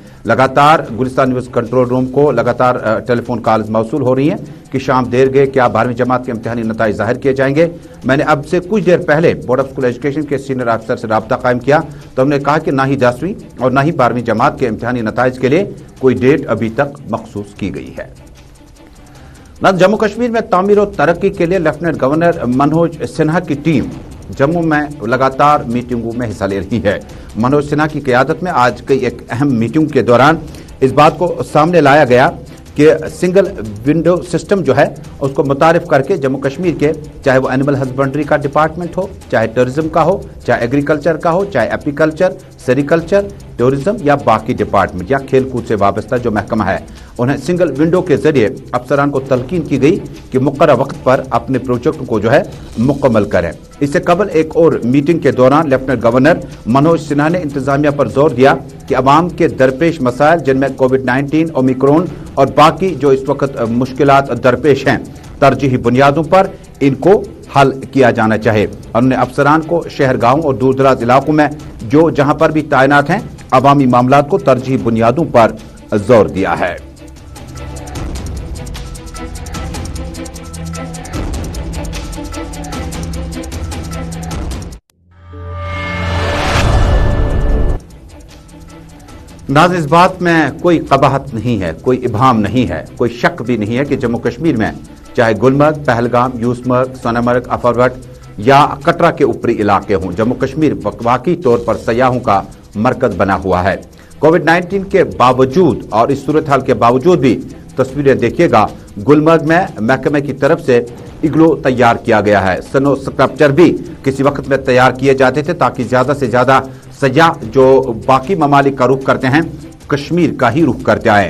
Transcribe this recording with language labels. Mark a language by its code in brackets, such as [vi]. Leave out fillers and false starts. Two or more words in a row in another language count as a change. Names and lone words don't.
[ur] لگاتار گلستان نیوز کنٹرول روم کو لگاتار ٹیلی فون کالز موصول ہو رہی ہیں کہ شام دیر گئے کیا 12ویں جماعت کے امتحانی نتائج ظاہر کیے جائیں گے. میں نے اب سے کچھ دیر پہلے بورڈ آف اسکول ایجوکیشن کے سینئر آفیسر سے رابطہ قائم کیا تو ہم نے کہا کہ نہ ہی 10ویں اور نہ ہی 12ویں جماعت کے امتحانی نتائج کے لیے کوئی ڈیٹ ابھی تک مخصوص کی گئی ہے. جموں کشمیر میں تعمیر و ترقی کے لیے لیفٹیننٹ گورنر منوج سنہا کی ٹیم جموں میں لگاتار میٹنگوں میں حصہ لے رہی ہے. منوج سنہا کی قیادت میں آج کئی ایک اہم میٹنگ کے دوران اس بات کو سامنے لایا گیا کہ [en] single window system [ur] جو ہے اس کو متعارف کر کے جموں کشمیر کے, چاہے وہ [en] animal husbandry [ur] کا ڈپارٹمنٹ ہو, چاہے ٹورزم کا ہو, چاہے ایگریکلچر کا ہو, چاہے ایپیکلچر, سیریکلچر, ٹورزم یا باقی ڈپارٹمنٹ یا کھیل کود سے وابستہ جو محکمہ ہے, انہیں [en] single window [ur] کے ذریعے افسران کو تلقین کی گئی کہ مقررہ وقت پر اپنے پروجیکٹ کو جو ہے مکمل کریں. اس سے قبل ایک اور میٹنگ کے دوران لیفٹیننٹ گورنر منوج سنہا نے انتظامیہ پر زور دیا کہ عوام کے درپیش مسائل جن میں کووڈ-19, اومیکرون اور باقی جو اس وقت مشکلات درپیش ہیں, ترجیحی بنیادوں پر ان کو حل کیا جانا چاہے. انہوں نے افسران کو شہر گاؤں اور دور دراز علاقوں میں جو جہاں پر بھی تعینات ہیں عوامی معاملات کو ترجیحی بنیادوں پر زور دیا ہے. ناظرین, اس بات میں کوئی قباحت نہیں ہے, کوئی ابہام نہیں ہے, کوئی شک بھی نہیں ہے کہ جموں کشمیر میں چاہے گلمرگ, پہلگام, یوسمرگ, سونامرگ, افروٹ یا کٹرا کے اوپری علاقے ہوں, جموں کشمیر واقعی طور پر سیاحوں کا مرکز بنا ہوا ہے. کووڈ-19 کے باوجود اور اس صورتحال کے باوجود بھی تصویریں دیکھیے گا, گلمرگ میں محکمے کی طرف سے اگلو تیار کیا گیا ہے. [en] snow sculpture [ur] بھی کسی وقت میں تیار کیے جاتے تھے تاکہ زیادہ سے زیادہ سیاح جو باقی ممالک کا رخ کرتے ہیں کشمیر کا ہی رخ کرتے آئیں.